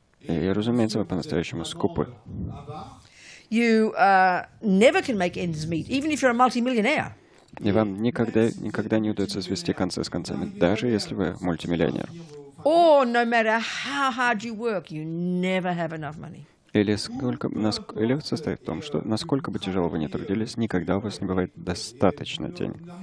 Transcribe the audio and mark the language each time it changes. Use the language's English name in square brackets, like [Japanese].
[Russian] И, разумеется, вы по-настоящему скупы. [English] You never can make ends meet, even if you're a multimillionaire. [Russian] И вам никогда не удается свести концы с концами, даже если вы мультимиллионер. [English] Or no matter how hard you work, you never have enough money. [Russian] Или состоит в том, что насколько бы тяжело вы ни трудились, никогда у вас не бывает достаточно денег.